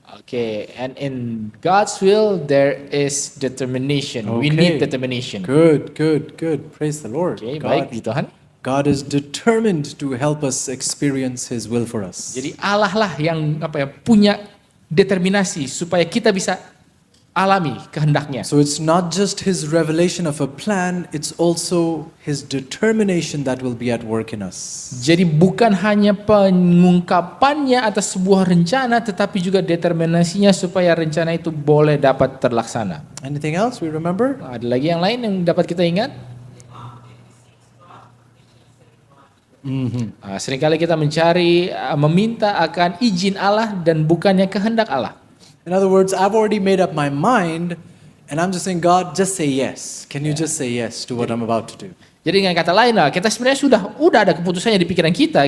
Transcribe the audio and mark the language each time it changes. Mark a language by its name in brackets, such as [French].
[English] Okay, and in God's will there is determination. We need determination. Good. Praise the Lord. [Indonesian] Okay, baik, puji Tuhan. [English] God is determined to help us experience His will for us. [Indonesian] Jadi Allah lah yang punya determinasi supaya kita bisa alami kehendaknya. [English] So it's not just His revelation of a plan, it's also His determination that will be at work in us. [Indonesian] Jadi bukan hanya pengungkapannya atas sebuah rencana, tetapi juga determinasinya supaya rencana itu boleh dapat terlaksana. [English] Anything else we remember? [Indonesian] Ada lagi yang lain yang dapat kita ingat? Seringkali kita meminta akan izin Allah dan bukannya kehendak Allah. [English] In other words, I've already made up my mind and I'm just saying, God, just say yes. Can you just say yes to what I'm about to do? [Indonesian] Jadi dengan kata lain kita sebenarnya udah ada keputusannya di pikiran kita.